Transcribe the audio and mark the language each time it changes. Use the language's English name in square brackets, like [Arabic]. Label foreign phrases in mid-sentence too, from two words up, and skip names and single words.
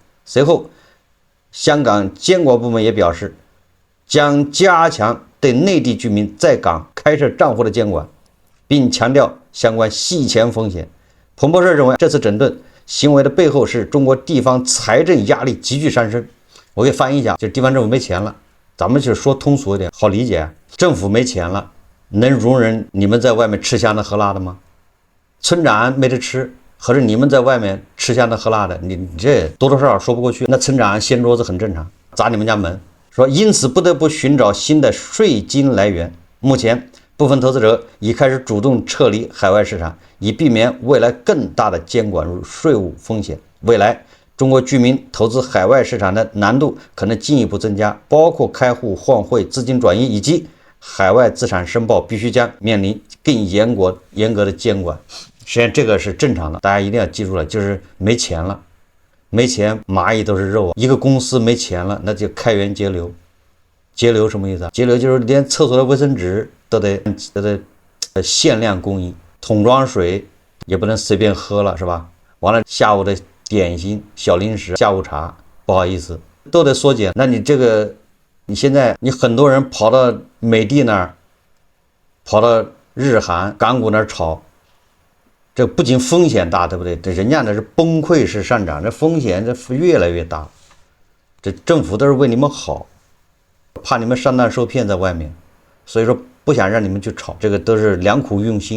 [Chinese] 隨後，香港監管部門也表示，將加強對內地居民在港開設賬戶的監管，並強調相關洗錢風險。彭博社認為，這次整頓行為的背後是中國地方財政壓力急劇上升。我給翻譯一下，就是地方政府沒錢了，咱們就說通俗一點，好理解。政府沒錢了，能容忍你們在外面吃香的喝辣的嗎？村長沒得吃，合着你們在外面吃香的喝辣的，你這多多少少說不過去。那村長掀桌子很正常，砸你們家門。說因此不得不尋找新的稅金來源。目前部分投資者已開始主動撤離海外市場，以避免未來更大的監管與稅務風險。未來中國居民投資海外市場的難度可能進一步增加，包括開戶、換匯、資金轉移以及海外資產申報必須將面臨更嚴格的監管。實際上這個是正常的，大家一定要記住了，就是沒錢了，沒錢螞蟻都是肉啊。一個公司沒錢了，那就開源節流。節流什麼意思啊？節流就是連廁所的衛生紙都得限量供應，桶装水也不能隨便喝了，是吧？完了，下午的點心、小零食、下午茶，不好意思，都得缩减。那你这个，你现在你很多人跑到美的那儿，跑到日韓港股那兒炒，這不僅風險大，對不對？這人家那是崩潰式上漲，這風險這越來越大。這政府都是為你們好，怕你們上當受騙在外面，所以說不想讓你們去炒，這個都是良苦用心。